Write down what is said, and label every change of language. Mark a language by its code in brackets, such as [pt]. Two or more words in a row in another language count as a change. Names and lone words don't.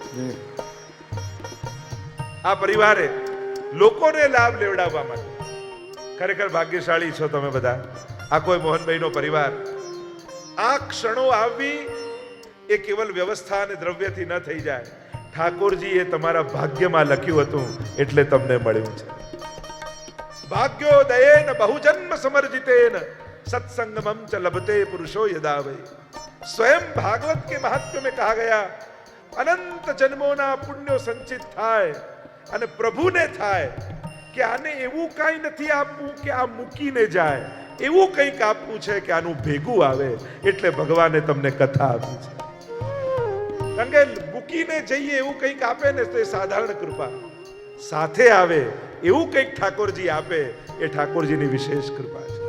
[gu] આ પરિવારે લોકોને લાભ લેવડાવવા માટે ખરેખર ભાગ્યશાળી છો તમે બધા. આ કોઈ મોહનભાઈનો પરિવાર. આ ક્ષણો આવવી એ કેવલ વ્યવસ્થા અને દ્રવ્યથી ન થઈ જાય. ઠાકોરજીએ તમારા ભાગ્યમાં લખ્યું હતું એટલે તમને મળ્યું છે. [sa] भाग्योदयेन बहुजन्म समर्जितेन सत्संगमम च लभते पुरुषो यदा वै. [hi] स्वयं भागवत के महात्म्य में कहा गया, [gu] અનંત જન્મોના પુણ્યો સંચિત થાય અને પ્રભુને થાય કે આને એવું કાંઈ નથી આપવું કે આ મૂકીને જાય, એવું કંઈક આપવું છે કે આનું ભેગું આવે. એટલે ભગવાને તમને કથા આપી છે. કારણ કે મૂકીને જઈએ એવું કંઈક આપે ને તો એ સાધારણ કૃપા, સાથે આવે એવું કંઈક ઠાકોરજી આપે એ ઠાકોરજીની વિશેષ કૃપા છે.